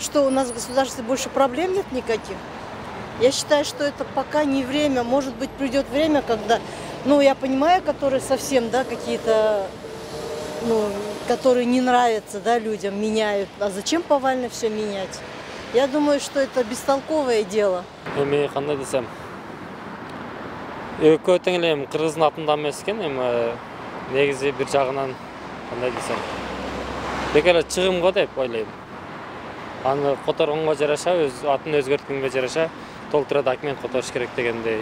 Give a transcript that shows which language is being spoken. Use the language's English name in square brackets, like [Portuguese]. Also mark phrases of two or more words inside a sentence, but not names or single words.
[Russian] Что, у нас в государстве больше проблем нет никаких? Я считаю, что это пока не время. Может быть, придет время, когда, ну, я понимаю, которые совсем, да, какие-то, ну, которые не нравятся, да, людям, меняют. А зачем повально все менять? Я думаю, что это бестолковое дело. [Kyrgyz] Эми кандай десем, экөө тең эле кыргыздын атында эмес экен, эми негизи бир жагынан кандай десем, бекер чыгым го деп ойлойм. Аны которгонго жараша, өз атын өзгөрткөнгө жараша толтура документ которуш керек дегендей.